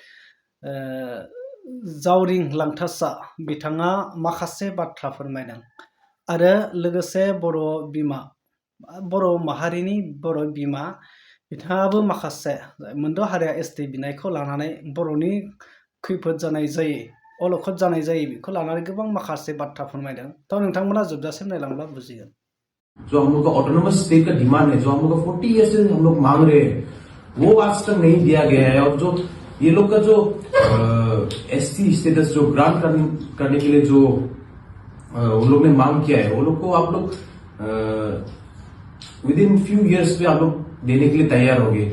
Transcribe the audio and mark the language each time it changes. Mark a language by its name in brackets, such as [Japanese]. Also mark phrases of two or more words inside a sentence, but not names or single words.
[Bodo] जावरिं लांथासा बिथाङा माखासे बाथ्रा फोरमायदों आरो लोगोसे बर' माहारिनि बर' बिमा बिथाङाबो माखासे मोनद' हारिया एसटि बिनायखौ लानानै बर'नि खैफोद जानाय जायो अलखद जानाय जायो बेखौ लानानै गोबां माखासे बाथ्रा फोरमायदों। थ' नोंथांमोना जोबजासिम नायलांब्ला बुजिगोन। [Hindi] जो हम लोग का [English] autonomous state [Hindi] का डिमांड है, जो हम लोग का 40 ईयर से हम लोग मांग रहे हैं, वो आज तक नहीं दिया गया है। और जो ये लोग का जो [English] ST status [Hindi] जो ग्रांट करने के लिए जो उन लोग ने मांग किया है, वो लोग को आप लोग [English] within few years [Hindi] पे आप लोग देने के लिए तैयार हो गए।